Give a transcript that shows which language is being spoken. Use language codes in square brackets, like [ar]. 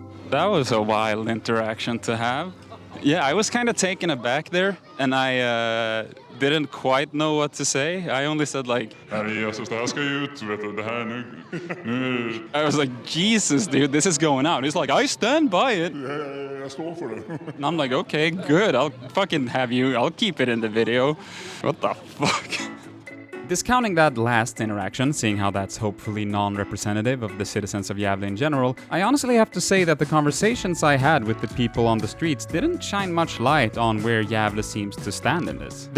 [en] That was a wild interaction to have. Yeah, I was kind of taken aback there, and I didn't quite know what to say. I only said like, [sv] Jesus, det här ska ju ut, vet du, det här nu. [en] I was like, Jesus, dude, this is going out. He's like, I stand by it. [sv] Jag står för det. [en] And I'm like, okay, good. I'll fucking have you. I'll keep it in the video. What the fuck? Discounting that last interaction, seeing how that's hopefully non-representative of the citizens of Gävle in general, I honestly have to say that the conversations I had with the people on the streets didn't shine much light on where Gävle seems to stand in this.